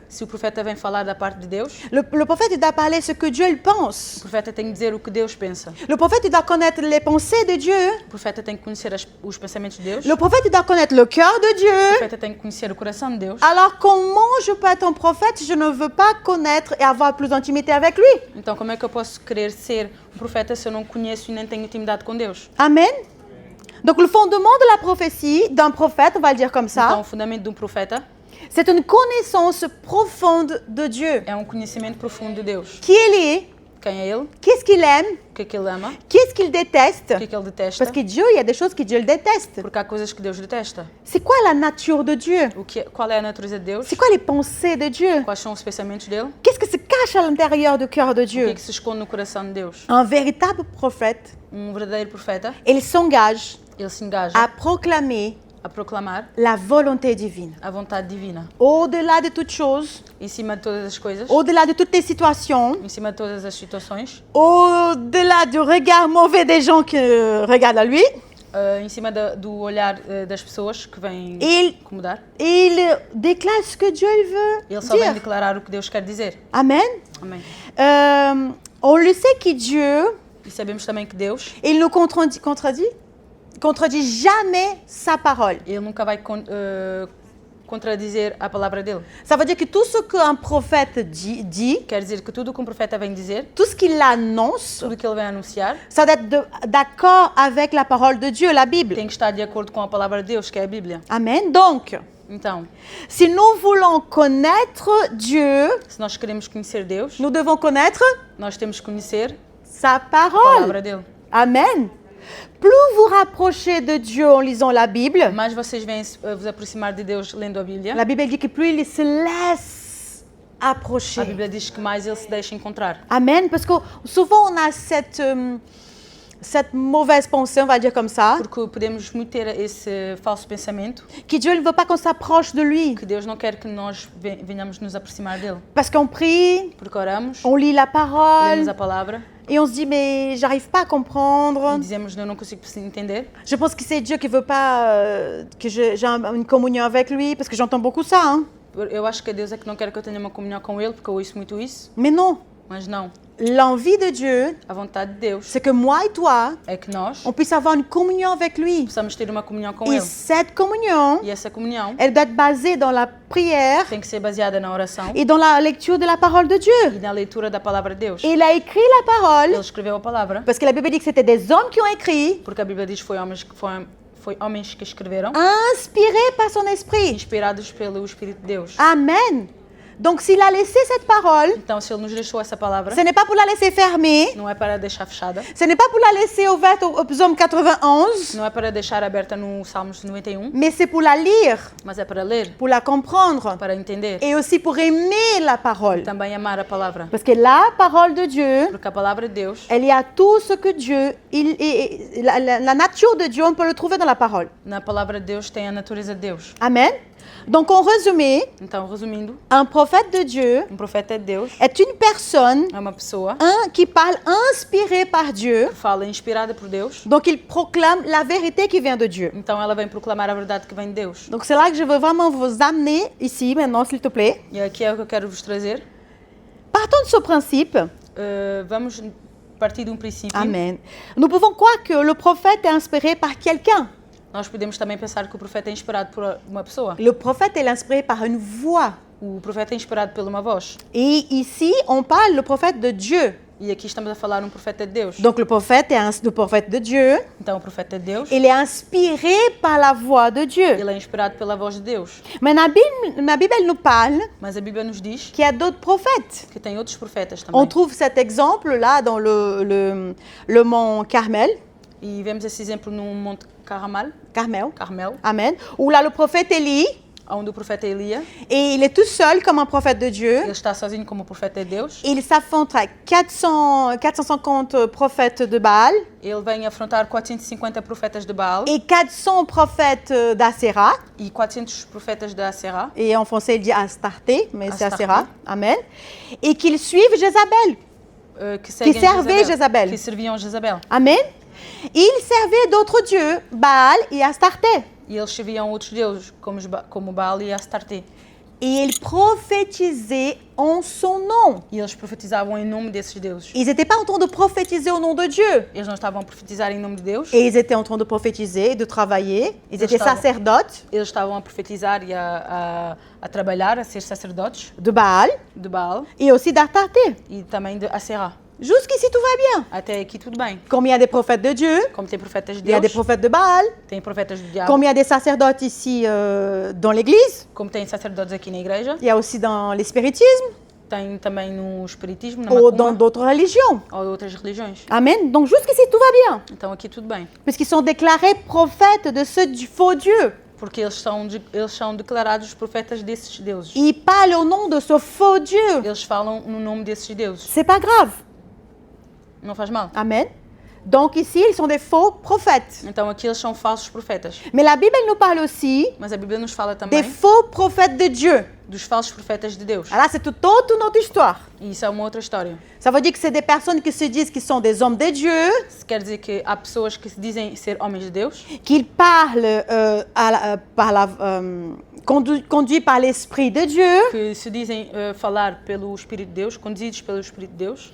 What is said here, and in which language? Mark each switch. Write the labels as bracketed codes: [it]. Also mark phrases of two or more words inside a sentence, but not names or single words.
[pt] Se o profeta vem falar da parte de Deus, [fr] Le prophète, il doit parler ce que Dieu il o pense. [pt] profeta tem que dizer o que Deus pensa. [fr] Le prophète, il doit connaître les pensées de Dieu. [pt] O profeta tem que conhecer os pensamentos de Deus. [fr] Le prophète, il doit connaître le cœur de O Dieu. [pt] profeta tem que conhecer o coração de Deus. [fr] Alors, comment je peux être un prophète? Je ne veux pas connaître et avoir plus d'intimité avec lui. [pt] Então, como é que eu posso querer ser um profeta se eu não conheço e nem tenho intimidade com Deus? Amen. [fr] Donc, le fondement de la prophétie d'un prophète, on va le dire comme Então, ça, [pt] o fundamento de um profeta [fr] c'est une connaissance profonde de Dieu. [pt] é um conhecimento profundo de Deus. [fr] Qui il est? [pt] Quem é Ele? [fr] Qu'est-ce qu'il aime? [pt] O que é que Ele ama? [fr] Qu'est-ce qu'il déteste? [pt] O que é que Ele detesta? [fr] Parce que Dieu, il y a des choses que Dieu le déteste. [pt] Porque há coisas que Deus detesta. [fr] C'est quoi la nature de Dieu? [pt] Qual é a natureza de Deus? [fr] C'est quoi les pensées de Dieu? [pt] Quais são os pensamentos dele? [fr] Qu'est-ce que se cache à l'intérieur du cœur de [pt] O que Dieu? é que se esconde no coração de Deus? [fr] Un véritable prophète, [pt] Um verdadeiro profeta, [fr] il s'engage [pt] ele se engaja [fr] à proclamer [pt] a proclamar [fr] la volonté divine. [pt] a vontade divina. [fr] Au-delà de toutes choses, [pt] Em cima de todas as coisas, [fr] au-delà de toutes les situations, [pt] em cima de todas as situações, [fr] au-delà du regard mauvais des gens qui regardent à lui, [pt] em cima do olhar das pessoas que vêm il, incomodar. [fr] il déclare ce que Dieu il veut [pt] Ele só vem dire. declarar o que Deus quer dizer. Amen. Amém. [fr] On le sait que Dieu, [pt] E sabemos também que Deus, [fr] il ne contredit jamais sa parole. [pt] Ele nunca vai contradizer a palavra dele. [fr] Ça veut dire que tout ce qu'un prophète dit, [pt] Quer dizer que tudo o que um profeta vem dizer, [fr] tout ce qu'il annonce, [pt] tudo o que ele vem anunciar, [fr] ça doit être d'accord avec la parole de Dieu, la Bible. [pt] tem que estar de acordo com a palavra de Deus, que é a Bíblia. [fr] Amen. Donc, [pt] Então, [fr] si nous voulons connaître Dieu, [pt] se nós queremos conhecer Deus, [fr] nous devons connaître [pt] nós temos que conhecer sa a parole. palavra dele. Amen. [fr] Plus vous rapprochez de Dieu en lisant la Bible, [pt] Mais vocês vêm vos aproximar de Deus lendo a Bíblia. [fr] la Bible dit que plus il se laisse A approcher. [pt] Bíblia diz que mais ele se deixa encontrar. Amen. [fr] Parce que souvent on a cette mauvaise pensée, on va dire comme ça, [pt] Porque podemos muito ter esse falso pensamento [fr] que Dieu ne veut pas qu'on s'approche de lui. [pt] que Deus não quer que nós venhamos nos aproximar dele. [fr] Parce qu'on prie, [pt] Porque oramos, [fr] on lit la parole [pt] lemos a palavra [fr] et on se dit mais j'arrive pas à e comprendre. [pt] dizemos eu não consigo entender. [fr] Je pense que c'est Dieu qui veut pas que j'ai une communion avec lui parce que j'entends beaucoup ça. Hein. [pt] Eu acho que Deus é que não quer que eu tenha uma comunhão com ele, porque eu ouço muito isso. [fr] Mais non, [pt] Mas não. [fr] l'envie de Dieu, [pt] A vontade de Deus [fr] c'est que moi et toi, [pt] é que nós [fr] on puisse avoir une communion avec lui. [pt] possamos ter uma comunhão com Et ele. [fr] cette communion, [pt] E essa comunhão [fr] elle doit être basée dans la prière [pt] tem que ser baseada na oração [fr] et dans la lecture de la parole de Dieu. [pt] e na leitura da palavra de Deus. [fr] Et il a écrit la parole [pt] Ele escreveu a palavra, [fr] parce que la Bible dit que c'était des hommes qui ont écrit, [pt] porque a Bíblia diz que foi homens que escreveram, [fr] inspirés par son esprit. [pt] inspirados pelo Espírito de Deus. Amen. [fr] Donc s'il a laissé cette parole, [pt] Então, se Ele nos deixou essa palavra, [fr] ce n'est pas pour la laisser fermer, [pt] não é para deixar fechada, [fr] ce n'est pas pour la laisser ouverte au psaume 91, [pt] não é para deixar aberta no Salmos 91, [fr] mais c'est pour la lire, [pt] mas é para ler, [fr] pour la comprendre [pt] para entender, [fr] et aussi pour aimer la parole. [pt] também amar a palavra. [fr] Parce que la parole de Dieu, [pt] Porque a palavra de Deus, [fr] elle y a tout ce que Dieu, la nature de Dieu, on peut le trouver dans la parole. [pt] na palavra de Deus tem a natureza de Deus. [fr] Amen. Donc en résumé, [pt] Então, resumindo, [fr] un prophète de Dieu [pt] profeta de Deus [fr] est une personne [pt] é uma pessoa [fr] qui parle inspirée par Dieu. [pt] que fala inspirada por Deus. [fr] Donc il proclame la vérité qui vient de Dieu. [pt] Então, ela vem proclamar a verdade que vem de Deus. [fr] Donc c'est là que je veux vraiment vous amener ici maintenant, s'il te plaît. [pt] E aqui é o que eu quero vos trazer. [fr] Partons de ce principe. [pt] Vamos partir de um princípio. Amen. [fr] Nous pouvons croire que le prophète est inspiré par quelqu'un. [pt] Nós podemos também pensar que o profeta é inspirado por uma pessoa. [fr] Le prophète est inspiré par une voix. [pt] O profeta é inspirado por uma voz. [fr] Et ici, on parle le prophète de Dieu. [pt] E aqui estamos a falar um profeta de Deus. [fr] Donc le prophète est le prophète de Dieu. [pt] Então, o profeta de Deus, [fr] Il est inspiré par la voix de Dieu. [pt] ele é inspirado pela voz de Deus. [fr] Mais la Bible elle nous parle [pt] Mas a Bíblia nos diz [fr] qu'il y a d'autres prophètes. [pt] que tem outros profetas também. [fr] On trouve cet exemple-là dans le mont Carmel. [pt] E vemos esse exemplo no Monte Carmel, [fr] Carmel. Amen. Où là, le prophète Élie, [pt] onde o profeta Elia, [fr] et il est tout seul comme un prophète de Dieu. [pt] ele está sozinho como profeta de Deus. [fr] Il s'affronte à 450 prophètes de Baal [pt] Ele vem afrontar 450 profetas de Baal [fr] et 400 prophètes d'Asherah. [pt] e 400 profetas de Asherah, [fr] Et en français, il dit Astarté, mais c'est Astarté. [pt] Asherah. Amen. [fr] Et qu'ils suivent Jézabel. [pt] que seguem [fr] servaient Jezabel. [pt] que serviam Jezabel. Amen. [fr] Ils servaient d'autres dieux, Baal et Astarté. [pt] E eles serviam outros deuses, como Baal e Astarte. [fr] Et ils prophétisaient en son nom. [pt] E eles profetizavam em nome desses deuses. [fr] Ils n'étaient pas en train de prophétiser au nom de Dieu. [pt] Eles não estavam a profetizar em nome de Deus. [fr] Et ils étaient en train de prophétiser, de travailler. Ils étaient [pt] estavam- sacerdotes Eles estavam a profetizar e a trabalhar, a ser sacerdotes de Baal de Baal [fr] et aussi d'Astarté. [pt] e também de Asherah. [fr] Jusqu'ici, tout va bien. [pt] Até aqui tudo bem. [fr] Comme il y a des prophètes de Dieu, [pt] Como tem profetas de [fr] il y a des [pt] Deus, [fr] prophètes de Baal, [pt] tem profetas do diabo, [fr] comme il y a des sacerdotes ici dans l'église, [pt] como tem sacerdotes aqui na igreja, [fr] il y a aussi dans l'espiritisme [pt] tem também no espiritismo, na [fr] ou dans [pt] macumba [fr] d'autres religions. [pt] ou outras religiões. Amen. [fr] Donc jusqu'ici, tout va bien. [pt] Então aqui tudo bem. [fr] Puisqu'ils sont déclarés prophètes de ce faux Dieu. [pt] Porque eles são declarados profetas desses deuses. [fr] Ils parlent au nom de ce faux Dieu. [pt] Eles falam no nome desses deuses. [fr] C'est pas grave. [pt] Não faz mal. Amen. [fr] Donc ici, ils sont des faux prophètes. [pt] Então aqui eles são falsos profetas. [fr] Mais la Bible, elle nous parle aussi [pt] Mas a Bíblia nos fala des também [fr] faux prophètes de Dieu. [pt] dos falsos profetas de Deus. [fr] Alors là, c'est toute autre histoire. [pt] E isso é uma outra história. [fr] Ça veut dire que c'est des personnes qui se disent qu'ils sont des hommes de Dieu, [pt] Isso quer dizer que há pessoas que se dizem ser homens de Deus, [fr] qu'ils parlent conduits par l'Esprit de Dieu, [pt] que se dizem falar pelo Espírito de Deus, conduzidos pelo Espírito de Deus,